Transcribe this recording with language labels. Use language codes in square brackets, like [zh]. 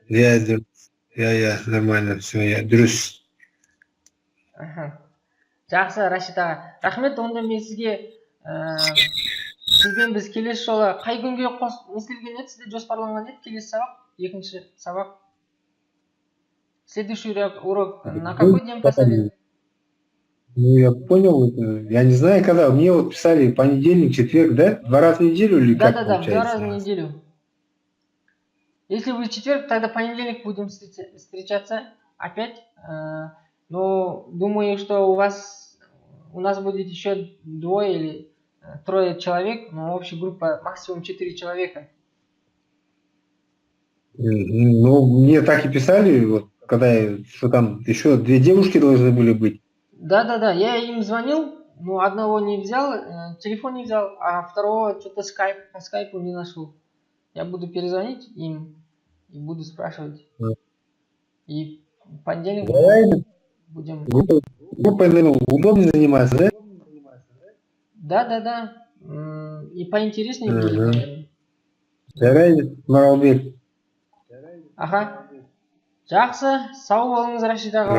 [ru] Я, нормально, все, я дұрыс. [kk] Жақсы, Рашид аға. Рахмет, онда мен сізге сізбен біз келесі жолы қай күнге нестелген еді, сізде жоспарланған еді келесі сабақ, екінші сабақ. [ru] Следующий урок на какой день поставили? Ну, я понял, я не знаю, когда. Мне вот писали понедельник, четверг, да? 2 раза в неделю или как Да, получается? 2 раза в неделю. Если будет четверг, тогда понедельник будем встречаться опять. Но думаю, что у нас будет еще 2 или 3 человек, но общая группа максимум 4 человека. Ну, мне так и писали, вот, что там еще 2 девушки должны были быть. Да, я им звонил, но одного не взял, телефон не взял, а второго что-то по скайпу не нашел. Я буду перезвонить им и буду спрашивать. И в понедельник будем... Группой, наверное, удобно заниматься, да? Да. И поинтереснее будет, наверное. [kk] Жарайды, Маралбек. Аха. Жақсы, сау болыңыз, Рашид аға.